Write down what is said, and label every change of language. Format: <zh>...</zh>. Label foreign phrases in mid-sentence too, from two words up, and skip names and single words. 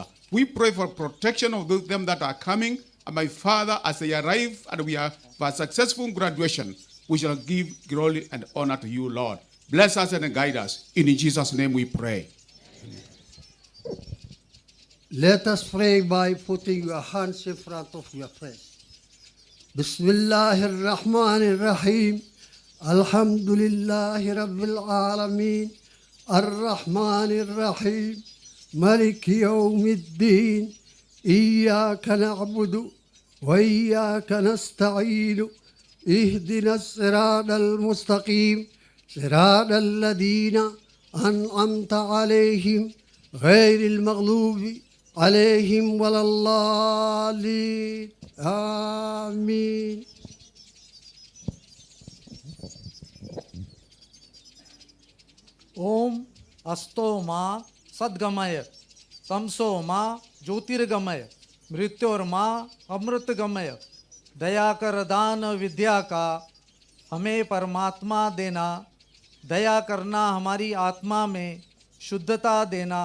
<en>We pray for protection of them that are coming, and my Father, as they arrive and we have a successful graduation, we shall give glory and honor to you, Lord. Bless us and guide us. In Jesus' name we pray. Let us pray by putting your hands in front of your face.</en> <ar>بسم الله الرحمن الرحيم. الحمد لله رب العالمين. الرحمن الرحيم. مالك يوم الدين. إياك نعبد وإياك نستعين. اهدنا الصراط المستقيم. صراط الذين أنعمت عليهم غير المغلوب عليهم ولا الضالين آمين.</ar> <sa>ओम अस्तो माँ सद्गमय तमसो माँ ज्योतिर्गमय मृत्योर्माँ अमृतगमय</sa> <hi>दया कर दान विद्या का हमें परमात्मा देना, दया करना हमारी आत्मा में शुद्धता देना।</hi>